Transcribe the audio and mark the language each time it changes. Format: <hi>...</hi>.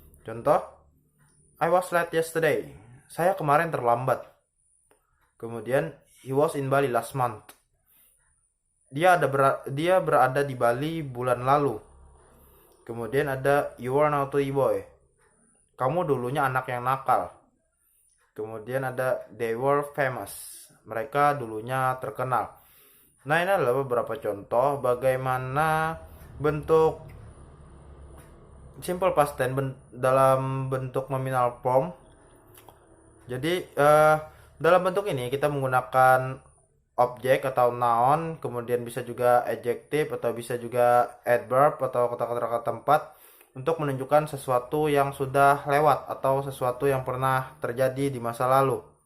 <id>Contoh,</id> <en>I was late yesterday.</en> <id>Saya kemarin terlambat. Kemudian,</id> <en>he was in Bali last month.</en> <id>Dia berada di Bali bulan lalu. Kemudian ada</id> <en>you were naughty boy.</en> <id>Kamu dulunya anak yang nakal. Kemudian ada</id> <en>they were famous.</en> <id>Mereka dulunya terkenal. Nah, ini adalah beberapa contoh bagaimana bentuk simple past tense dalam bentuk nominal form. Jadi dalam bentuk ini kita menggunakan objek atau noun, kemudian bisa juga adjektif atau bisa juga adverb atau kata-kata tempat untuk menunjukkan sesuatu yang sudah lewat atau sesuatu yang pernah terjadi di masa lalu.</id>